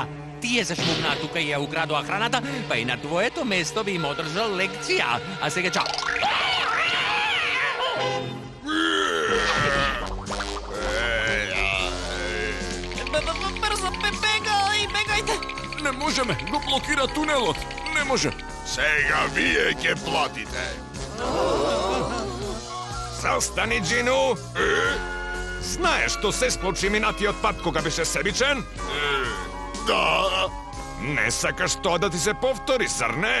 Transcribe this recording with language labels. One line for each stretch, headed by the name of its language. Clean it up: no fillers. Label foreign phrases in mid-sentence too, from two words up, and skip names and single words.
Macedonian: Тие се шмугнаа тука и ја украдоа храната, па и на твоето место би им одржал лекција. А сега чао. Брзо, бегајте! Не може можеме, го блокира тунелот. Не може. Сега вие ќе платите. Застани, Џину! Знаеш што се случи минатиот пат кога беше себичен? Да, Не сакаш тоа да ти се повтори, зар не?